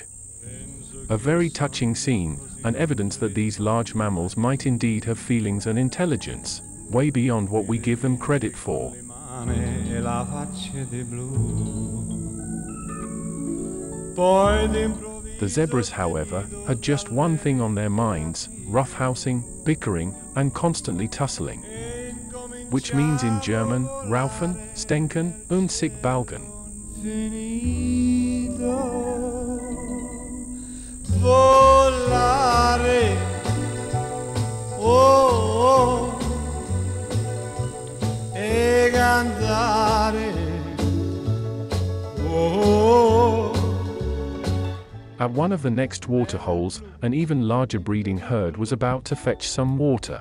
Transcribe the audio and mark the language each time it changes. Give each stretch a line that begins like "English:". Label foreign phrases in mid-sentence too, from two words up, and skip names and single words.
English: A very touching scene, and evidence that these large mammals might indeed have feelings and intelligence, way beyond what we give them credit for. The zebras, however, had just one thing on their minds: roughhousing, bickering, and constantly tussling. Which means in German,
German: raufen, stenken, und sich balgen.
Italian: Volare. Oh, e cantare. Oh.
English: At one of the next waterholes, an even larger breeding herd was about to fetch some water.